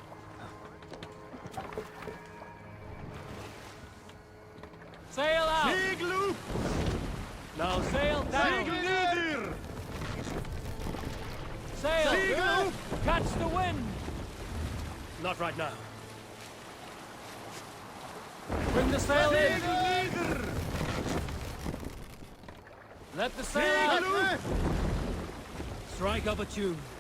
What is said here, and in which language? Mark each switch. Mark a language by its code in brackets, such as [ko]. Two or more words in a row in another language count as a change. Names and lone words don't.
[en] Sail out! [is] Siglu! [en] Now sail down! [is] Siglu niður! [en] Sail! [is] Siglu! [en] Catch the wind! Not right now. Bring the sail in! [is] Siglu niður! [en] Let the sail out! [is] Siglu! [en] Strike up a tune.